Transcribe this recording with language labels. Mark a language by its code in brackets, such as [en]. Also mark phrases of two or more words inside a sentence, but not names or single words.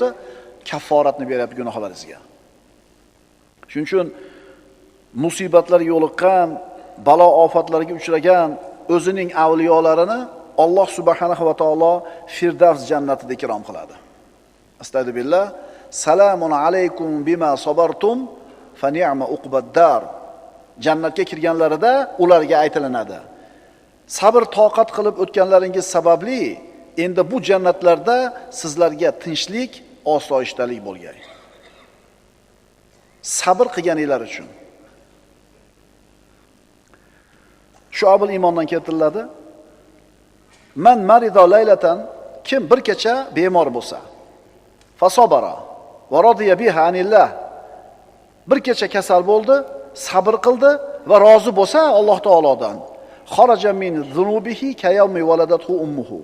[uz] Kafforatni beryapti gunohlaringizga. Shuning uchun musibatlar yo'liqqan, balo ofatlarga uchragan o'zining avliyolarini Alloh [ar] سبحانه وتعالى [uz] Firdavs jannatida ikrom qiladi. [ar] أستغفر الله. سلام عليكم بما صبرتم فنعم عقبى الدار. [uz] Jannatga kirganlarida ularga aytilinadi: sabr toqat qilib o'tganlaringiz sababli endi bu jannatlarda sizlarga tinchlik, osoyishtalik bo'lgan. Sabr qilganinglar uchun. Shu'abul Imondan keltiriladi: [ar] من مرض ليلة, [uz] kim bir kecha bemor bo'lsa, [ar] فصبر ورضي بها عن الله, [uz] bir kecha kasal bo'ldi, sabr qildi va rozi bo'lsa Alloh taolodan, [ar] خرج من ذنوبه كيوم ولدته أمه.